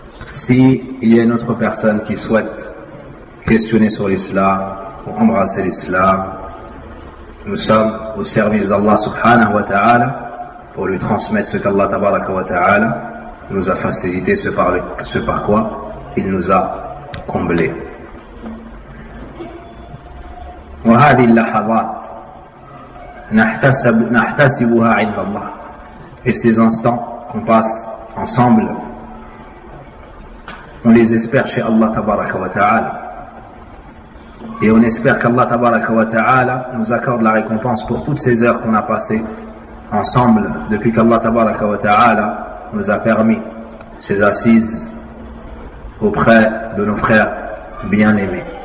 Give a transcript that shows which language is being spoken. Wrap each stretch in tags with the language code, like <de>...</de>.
<fr>S'il y a une autre personne qui souhaite questionner sur l'islam ou embrasser l'islam, nous sommes au service d'Allah subhanahu wa ta'ala pour lui transmettre ce qu'Allah tabaraka wa ta'ala nous a facilité, ce par quoi il nous a comblé.</fr> <ar>وهذه اللحظات نحتسبها عند الله.</ar> <fr>Et ces instants qu'on passe ensemble, on les espère chez Allah tabaraka wa ta'ala. Et on espère qu'Allah tabaraka wa ta'ala nous accorde la récompense pour toutes ces heures qu'on a passées ensemble depuis qu'Allah tabaraka wa ta'ala nous a permis ces assises auprès de nos frères bien-aimés.</fr>